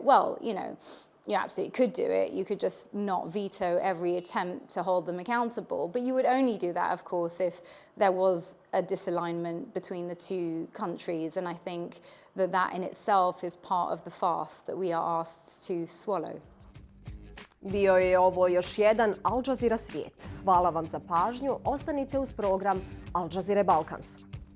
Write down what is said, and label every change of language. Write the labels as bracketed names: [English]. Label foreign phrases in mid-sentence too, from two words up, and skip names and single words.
[English] Well, you absolutely could do it. You could just not veto every attempt to hold them accountable. But you would only do that, of course, if there was a disalignment between the two countries. And I think that in itself is part of the fast that we are asked to swallow. [Bosnian] Bio je ovo još jedan Al Jazeera Svijet. Hvala vam za pažnju. Ostanite uz program Al Jazeera Balkans.